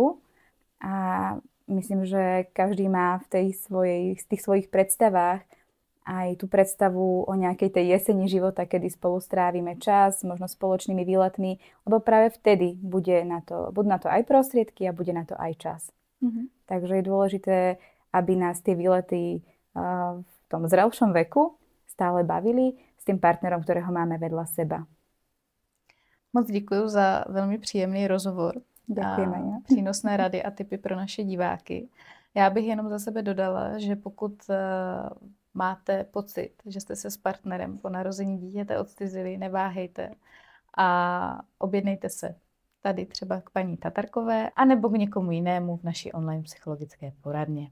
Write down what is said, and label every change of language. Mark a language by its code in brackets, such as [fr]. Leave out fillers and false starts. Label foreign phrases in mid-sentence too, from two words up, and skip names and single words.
[sk] A myslím, že každý má v tých svojich predstavách aj tú predstavu o nejakej tej jeseni života, kedy spolu strávime čas, možno spoločnými výletmi, lebo práve vtedy budú na to aj prostriedky a bude na to aj čas. Takže je dôležité, aby nás tie výlety v tom zrelšom veku stále bavili s tým partnerom, ktorého máme vedľa seba. [cs] Moc děkuji za velmi příjemný rozhovor. Děkujeme. A přínosné rady a tipy pro naše diváky. Já bych jenom za sebe dodala, že pokud máte pocit, že jste se s partnerem po narození dítěte odcizili, neváhejte a objednejte se tady třeba k paní Tatarkové anebo k někomu jinému v naší online psychologické poradně.